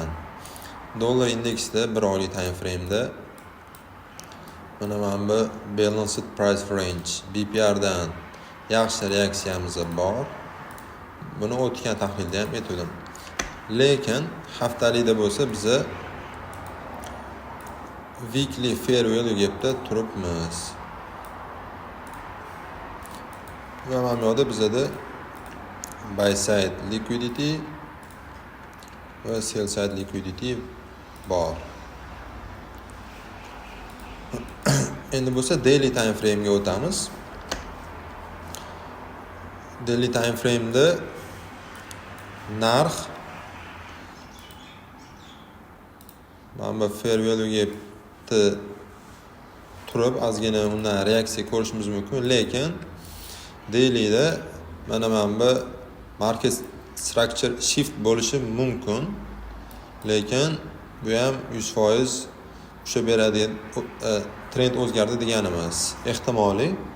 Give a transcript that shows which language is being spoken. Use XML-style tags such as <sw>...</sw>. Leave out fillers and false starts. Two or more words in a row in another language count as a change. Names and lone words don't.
<uz>Dollar indeksda 1 oylik</uz> <en>time frame'da</en> <uz>mana bu</uz> <en>balanced price range</en> <uz>BPR dan yaxshi reaksiyamiz bor. Buni o'tgan tahlilda ham aytdim. Lekin haftalikda bo'lsa biza</uz> <en>weekly fair value gapda</en> <uz>turibmiz. Va mana bu yerda bizada</uz> <en>buy side liquidity</en> <uz>va</uz> <en>sell side liquidity</en> <uz>bor. Endi bo'lsa</uz> <en>daily time frame</en> <uz>ga o'tamiz.</uz> <en>Daily time frame</en> <uz>da narx mana bu</uz> <en>fair value gapda</en> <uz>turib ozgina undan reaksiya ko'rishimiz mumkin, lekin dailyda mana bu</uz> <en>market structure shift</en> <uz>bo'lishi mumkin, lekin bu ham 100% o'sha beradi, trend o'zgardi deganimiz ehtimoliy.</uz>